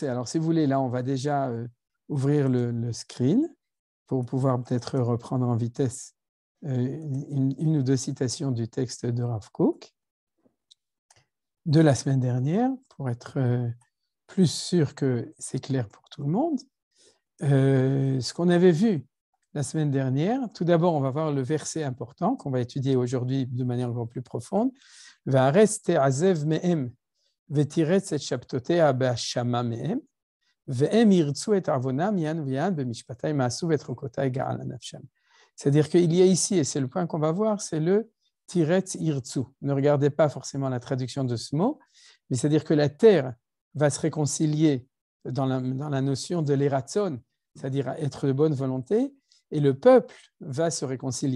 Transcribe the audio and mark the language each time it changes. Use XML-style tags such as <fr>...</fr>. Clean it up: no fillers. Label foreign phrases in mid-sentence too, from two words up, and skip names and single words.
<fr>Alors, si vous voulez, là, on va déjà ouvrir le screen pour pouvoir peut-être reprendre en vitesse une ou deux citations du texte de Rav Kook de la semaine dernière, pour être plus sûr que c'est clair pour tout le monde. Ce qu'on avait vu la semaine dernière, tout d'abord, on va voir le verset important qu'on va étudier aujourd'hui de manière encore plus profonde.</fr> <he>והארץ תעזב מהם ותרץ את שבתתיה בהשמה מהם והם ירצו את עונם יען וביען במשפטי מאסו וחקתי געלה נפשם.</he> <fr>C'est-à-dire qu'il y a ici, et c'est le point qu'on va voir, c'est le</fr> <he>תרץ ירצו.</he> <fr>Ne regardez pas forcément la traduction de ce mot, mais c'est-à-dire que la terre va se réconcilier dans la notion de l'eratzon, c'est-à-dire être de bonne volonté, et le peuple va se réconcilier.</fr>